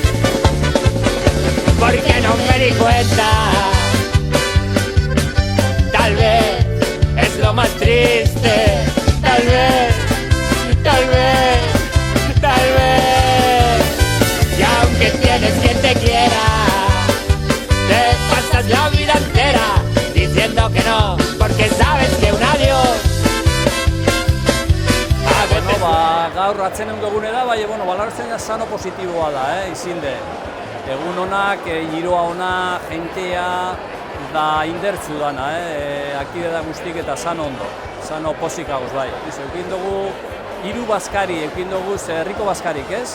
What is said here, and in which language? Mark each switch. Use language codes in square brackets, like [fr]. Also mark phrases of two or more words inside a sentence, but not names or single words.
[es] porque no me di cuenta, tal vez es lo más triste, tal vez, y aunque tienes quien te quiera, te pasas la vida entera diciendo que no, porque sabes que un adiós a veces... [eu] Gaur atzenengo egune da, baina baloratzen da sano positiboa da, izilde. Egun honak, giroa ona, jentea da indertzu dana, aktibeda guztik eta sano ondo, sano posik gauz bai. Eukin dugu hiru bazkari, eukin dugu herriko bazkarik, ez?